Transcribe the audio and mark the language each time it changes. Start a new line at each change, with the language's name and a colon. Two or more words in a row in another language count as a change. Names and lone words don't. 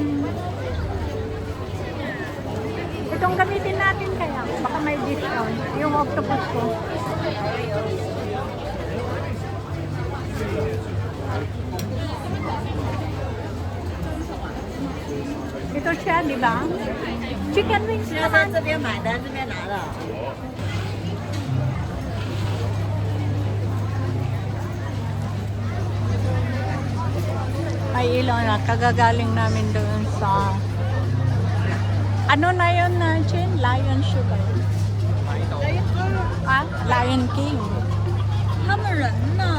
Filipino: Itong gamitin natin kaya. Baka may discount. Yung octopus ko. Ito siya, di ba?
English: Chicken wings
Chinese: 要在这边买的，这边拿的。
Filipino: Ay, ilaw na. Kagagaling namin doon sa... Ano na yun na, Chin? Lion show ba yun? Ah, Lion King.
Chinese: 他们人呢？